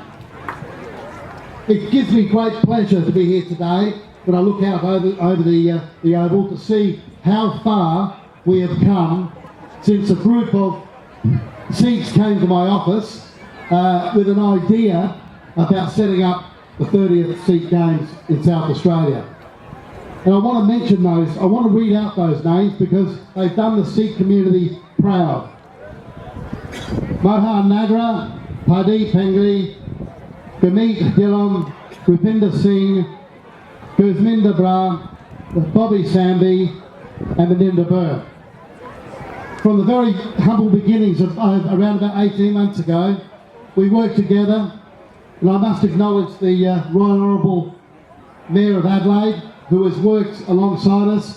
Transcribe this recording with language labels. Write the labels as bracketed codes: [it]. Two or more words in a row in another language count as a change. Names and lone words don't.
[en] It gives me great pleasure to be here today when I look out over the oval to see how far we have come since a group of Sikhs came to my office with an idea about setting up the 30th Sikh Games in South Australia. And I want to mention those, I want to read out those names because they've done the Sikh community proud. Mohan Nagra, Paddy Pengli, Gurmeet Dhillon, Rupinder Singh, Gurminder Bra, Bobby Samby and Melinda Burr. From the very humble beginnings of around about 18 months ago, we worked together, and I must acknowledge the Right Honourable Mayor of Adelaide, who has worked alongside us.